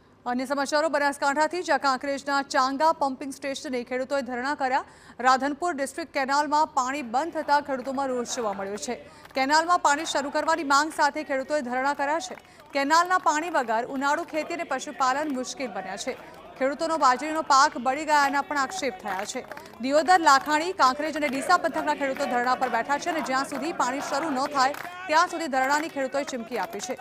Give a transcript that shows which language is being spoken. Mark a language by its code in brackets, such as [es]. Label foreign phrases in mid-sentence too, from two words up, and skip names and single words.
[gu] અન્ય સમાચારો બનાસકાંઠાથી જ્યાં કાંકરેજના ચાંગા પમ્પિંગ સ્ટેશને ખેડૂતોએ धरણા કર્યા। રાધનપુર ડિસ્ટ્રિક્ટ કેનાલમાં પાણી બંધ થતા ખેડૂતોમાં રોષ જોવા મળ્યો છે। કેનાલમાં પાણી શરૂ કરવાની માંગ સાથે ખેડૂતોએ ધરણા કર્યા છે। કેનાલના પાણી વગર ઉનાળુ ખેતી અને પશુપાલન મુશ્કેલ બન્યા છે। ખેડૂતોનો બાજરીનો પાક બળી ગયાના પણ આક્ષેપ થયા છે। દિયોદર, લાખાણી, કાંકરેજ અને ડીસા પંથકના ખેડૂતો ધરણા પર બેઠા છે અને જ્યાં સુધી પાણી શરૂ ન થાય ત્યાં સુધી ધરણાની ખેડૂતોએ ચીમકી આપી છે।